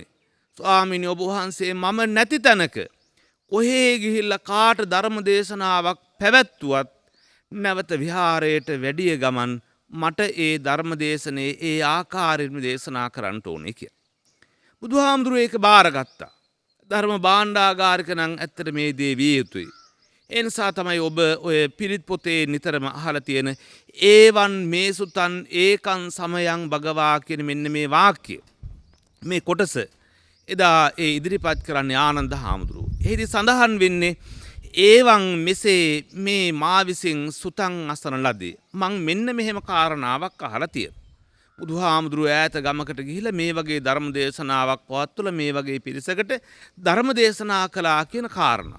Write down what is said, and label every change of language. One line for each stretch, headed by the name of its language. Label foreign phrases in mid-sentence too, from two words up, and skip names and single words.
Sinhala: ස්වාමීනි ඔබ වහන්සේ මම නැති තැනක කොහේ ගිහිල්ලා කාට ධර්ම දේශනාවක් පැවැත්වුවත් නැවත විහාරයට වැඩිය ගමන් මට ඒ ධර්ම දේශනේ ඒ ආකාරයෙන්ම දේශනා කරන්න ඕනේ කියලා. බුදුහාමුදුරුවෝ ඒක බාරගත්තා. ධර්ම භාණ්ඩාගාරික නම් ඇත්තට මේ දේ විය යුතුයි. ඒ නිසා තමයි ඔබ ඔය පිරිත් පොතේ නිතරම අහලා තියෙන
Pali: ඒවන් මේසුතන් ඒකං සමයං භගවා
Sinhala: කියන මෙන්න මේ වාක්‍ය. මේ කොටස එදා ඒ ඉදිරිපත් කරන්නේ ආනන්ද හාමුදුරුවෝ. එහිදී සඳහන් වෙන්නේ ඒවන් මෙසේ මේ මා විසින් සුතං අසන ලදී. මං මෙන්න මෙහෙම කාරණාවක් අහලා තියෙනවා. බුදුහාමුදුරුවෝ ඈත ගමකට ගිහිල්ලා මේ වගේ ධර්ම දේශනාවක් පවත්වලා මේ වගේ පිරිසකට ධර්ම දේශනා කළා කියන කාරණා.